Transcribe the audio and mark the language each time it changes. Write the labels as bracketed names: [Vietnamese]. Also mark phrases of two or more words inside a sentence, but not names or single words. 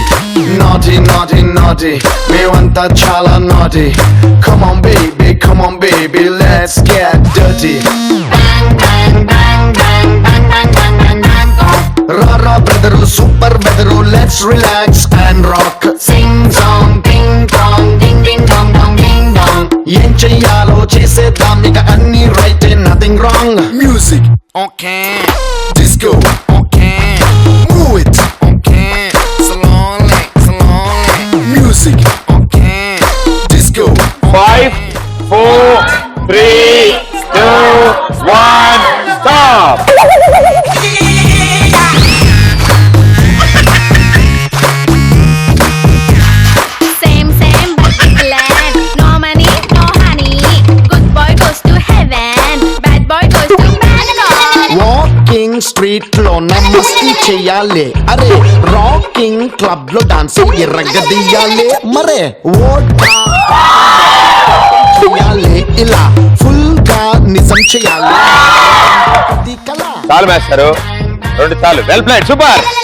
[English] Naughty, naughty, naughty, me wanta chala naughty. Come on, baby, let's get dirty. Rara brother, super weather, let's relax and rock. Sing song, ding dong, ding ding dong dong ding dong. [Telugu] ఏం చెయ్యాలో చేసేద్దాం నీక అన్ని [English] right and nothing wrong. Music, okay. Disco, okay. Move it, okay. Slowly, slowly. Music, okay. Disco. 5, 4, 3, 2, 1 stop. Same, same, but different. No money, no honey. Good boy goes to heaven. Bad boy goes to Bangalore. Walking street [Telugu] లో నమస్తే చెయ్యాలి, అరే [English] rocking club [Telugu] లో డాన్స్ ఎర్రగదీయాలి, మరే ఓడ్కా చేయాలి, ఇలా ఫుల్ గా నిజం చేయాలి. చాలు మేస్తారు, 2 చాలు. [English] well played, super.